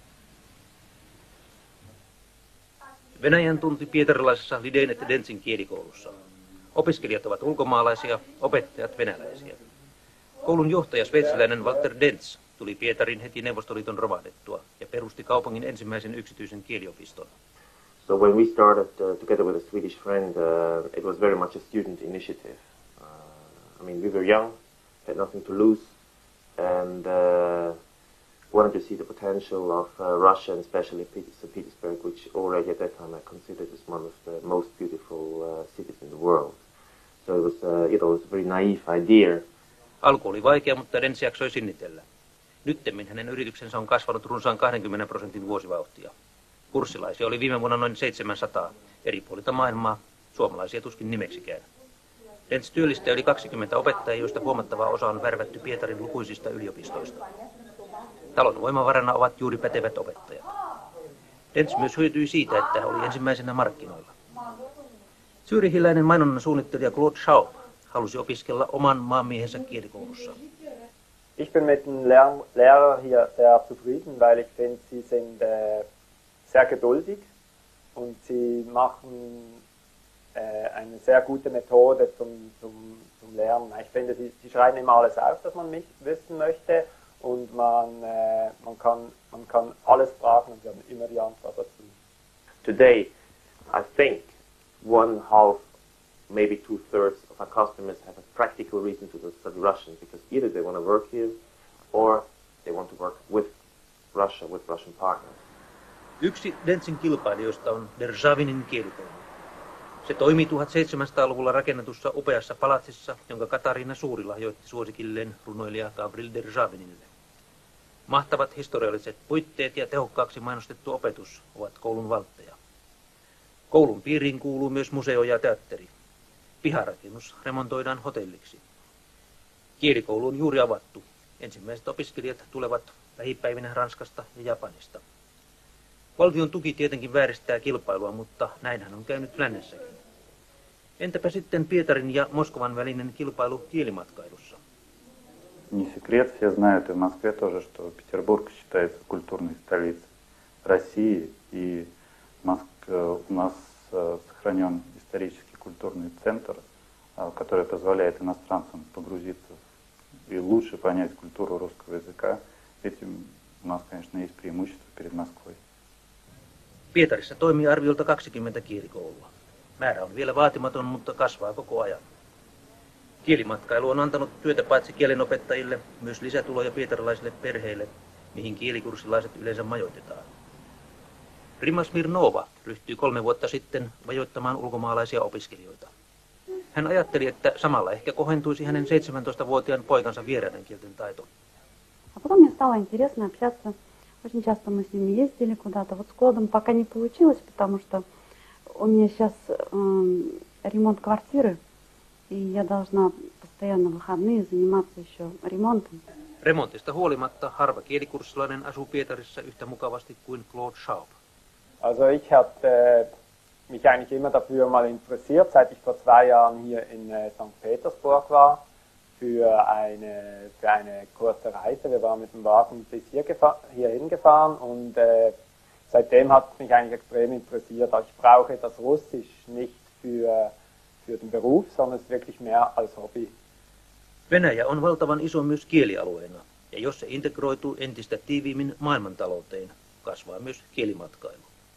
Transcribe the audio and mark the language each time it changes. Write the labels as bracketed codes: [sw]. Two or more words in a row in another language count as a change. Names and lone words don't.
[fi] Venäjän tunti pietarilaisessa Liden et Dentsin kielikoulussa. Opiskelijat ovat ulkomaalaisia, opettajat venäläisiä. Koulun johtaja sveitsiläinen Walter Dentz tuli Pietarin heti Neuvostoliiton romahdettua ja perusti kaupungin ensimmäisen yksityisen kieliopiston. [en] So when we started together with a Swedish friend, it was very much a student initiative. I mean, we were young, had nothing to lose, and wanted to see the potential of Russia, and especially St. Petersburg, which already at that time I considered as one of the most beautiful cities in the world. So it was a very naive idea. [fi] Alku oli vaikea, mutta Dentz jaksoi sinnitellä. Nyttemmin hänen yrityksensä on kasvanut runsaan 20% vuosivauhtia. Kurssilaisia oli viime vuonna noin 700 eri puolilta maailmaa, suomalaisia tuskin nimeksikään. Dentz työllistää yli 20 opettajia, joista huomattava osa on värvätty Pietarin lukuisista yliopistoista. Talon voimavarana ovat juuri pätevät opettajat. Dentz myös hyötyi siitä, että oli ensimmäisenä markkinoilla. Zyyrihiläinen mainonnan suunnittelija Claude Schaub halusi opiskella oman maanmiehensä kielikoulussa. [de] Ich bin mit den Lehrern hier sehr zufrieden, weil ich finde, sie sind sehr geduldig und sie machen eine sehr gute Methode zum Lernen. Ich finde, sie schreiben immer alles auf, das man wissen möchte und man kann alles fragen und sie haben immer die Antwort dazu. [en] Today, I think 1/2, maybe 2/3 of our customers have a practical reason to study Russian because either they want to work here or they want to work with Russia, with Russian partners. [fi] Yksi Dentzin kilpailijoista on Derzhavinin kielikoulu. Se toimii 1700-luvulla rakennetussa upeassa palatsissa, jonka Katarina Suuri lahjoitti suosikilleen runoilija Gavril Derzhavinille. Mahtavat historialliset puitteet ja tehokkaaksi mainostettu opetus ovat koulun valtteja. Koulun piiriin kuuluu myös museo ja teatteri. Piharakennus remontoidaan hotelliksi. Kielikoulu on juuri avattu. Ensimmäiset opiskelijat tulevat lähipäivinä Ranskasta ja Japanista. Valtion tuki tietenkin vääristää kilpailua, mutta näinhän on käynyt lännessäkin. Entäpä sitten Pietarin ja Moskovan välinen kilpailu kielimatkailussa? [ru] Не секрет, все знают и в Москве тоже, что Петербург считается культурной столицей России, и у нас сохранен исторический культурный центр, который позволяет иностранцам погрузиться и лучше понять культуру русского языка. Этим у нас, конечно, есть преимущество перед Москвой. [fi] Pietarissa toimii arviolta 20 kielikoulua. Määrä on vielä vaatimaton, mutta kasvaa koko ajan. Kielimatkailu on antanut työtä paitsi kielenopettajille, myös lisätuloja pietarilaisille perheille, mihin kielikurssilaiset yleensä majoitetaan. Rima Smirnova ryhtyi 3 vuotta sitten majoittamaan ulkomaalaisia opiskelijoita. Hän ajatteli, että samalla ehkä kohentuisi hänen 17-vuotiaan poikansa vieraiden kielten taito. [ru] А потом мне стало интересно общаться. Очень часто мы с ними ездили куда-то. Вот с Клодом пока не получилось, потому что у меня сейчас ремонт квартиры, и я должна постоянно в выходные заниматься еще ремонтом. [fi] Remontista huolimatta harva kielikurssilainen asuu Pietarissa yhtä mukavasti kuin Claude Schaub. [de] Also ich habe mich eigentlich immer dafür mal interessiert, seit ich vor 2 Jahren hier in St. Petersburg war, für eine kurze Reise. Wir waren mit dem Wagen bis hierhin gefahren und seitdem hat es mich eigentlich extrem interessiert. Ich brauche das Russisch nicht für den Beruf, sondern es wirklich mehr als Hobby. [fi] Venäjä on valtavan iso myös kielialueena, ja jos se integroituu entistä tiiviimmin maailmantalouteen, kasvaa myös kielimatkailu.